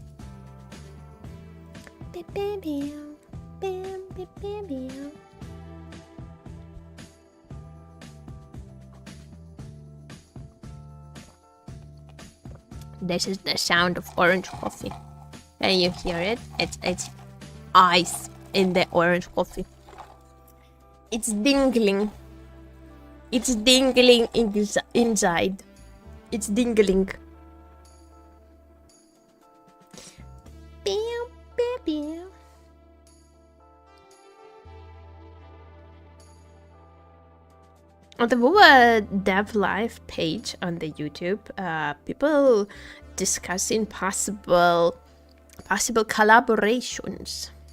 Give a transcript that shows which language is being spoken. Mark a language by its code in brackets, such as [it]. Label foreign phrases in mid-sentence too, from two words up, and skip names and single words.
[en] This is the sound of orange coffee. Can you hear it? It's ice in the orange coffee. It's dingling. It's dingling inside. It's dingling. Bam, bam, bam. On the WUWA DEVLIVE page on the YouTube, people discussing possible collaborations.